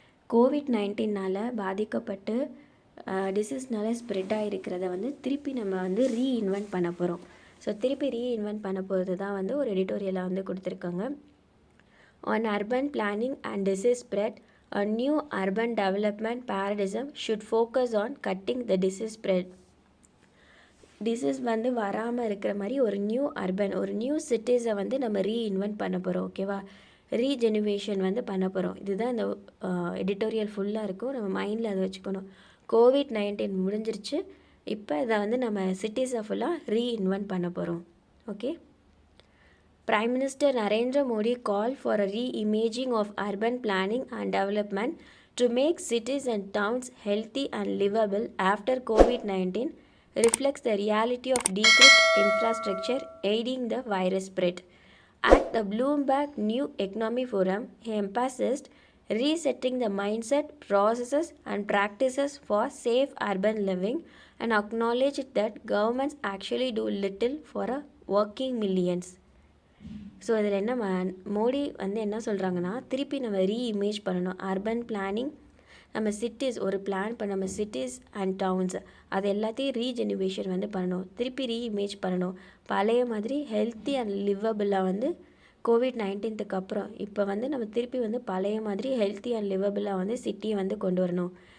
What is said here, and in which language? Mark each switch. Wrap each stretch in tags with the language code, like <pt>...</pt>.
<ta>COVID-19னால் பாதிக்கப்பட்டு டிசீஸ்னால் ஸ்ப்ரெட் ஆகிருக்கிறத வந்து திருப்பி நம்ம வந்து ரீஇன்வென்ட் பண்ண போகிறோம். ஸோ திருப்பி ரீஇன்வென்ட் பண்ண போகிறது தான் வந்து ஒரு எடிட்டோரியலாக வந்து கொடுத்துருக்காங்க.</ta> <en>On urban planning and disease spread, A new urban development paradigm should focus on cutting the disease spread.</en> <ta>Disease வந்து வராமல் இருக்கிற மாதிரி ஒரு நியூ சிட்டிஸை வந்து நம்ம ரீஇன்வென்ட் பண்ண போகிறோம். ஓகேவா? ரீஜெனுவேஷன் வந்து பண்ண போகிறோம். இதுதான் இந்த எடிட்டோரியல் ஃபுல்லாக இருக்கும். நம்ம மைண்டில் அதை வச்சுக்கணும். COVID-19 முடிஞ்சிருச்சு. இப்போ இதை வந்து நம்ம சிட்டிஸை ஃபுல்லாக ரீஇன்வென்ட் பண்ண போகிறோம். Okay.</ta> <en>Prime Minister Narendra Modi called for a re-imaging of urban planning and development to make cities and towns healthy and livable after COVID-19 reflects the reality of decreased infrastructure aiding the virus spread. At the Bloomberg New Economy Forum, he emphasized resetting the mindset, processes and practices for safe urban living and acknowledged that governments actually do little for a working millions.</en> <ta>So இதில் என்ன மோடி வந்து என்ன சொல்கிறாங்கன்னா, திருப்பி நம்ம ரீஇமேஜ் பண்ணணும். Urban planning, நம்ம cities ஒரு பிளான் பண்ண நம்ம சிட்டிஸ் அண்ட் டவுன்ஸ் அது எல்லாத்தையும் ரீஜெனுவேஷன் வந்து பண்ணணும். திருப்பி ரீஇமேஜ் பண்ணணும். பழைய மாதிரி ஹெல்த்தி அண்ட் லிவபிளாக வந்து COVID-19 அப்புறம் இப்போ வந்து நம்ம திருப்பி வந்து பழைய மாதிரி ஹெல்த்தி அண்ட் லிவபிளாக வந்து சிட்டியை வந்து கொண்டு வரணும்.</ta>